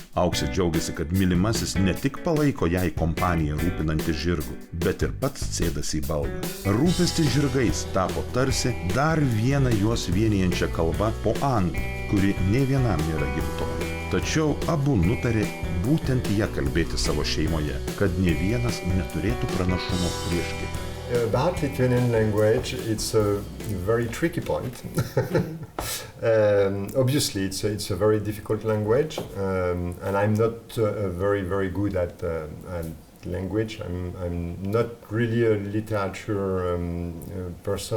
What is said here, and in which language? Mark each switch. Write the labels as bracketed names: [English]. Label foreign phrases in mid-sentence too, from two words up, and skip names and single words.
[Lithuanian] Auksė džiaugiasi, kad mylimasis ne tik palaiko jai kompaniją rūpinantį žirgų, bet ir pats sėdasi į balną. Rūpestis žirgais tapo tarsi dar viena juos vienijančia kalba po anglų, kuri nė vienam nėra gimtoji. Tačiau abu nutarė būtent ją kalbėti savo šeimoje, kad nė vienas neturėtų pranašumo prieš kitą. [English] About Lithuanian language, it's a very tricky point. Obviously, it's a very difficult language, and I'm not very, very good at language. I'm not really a literature person.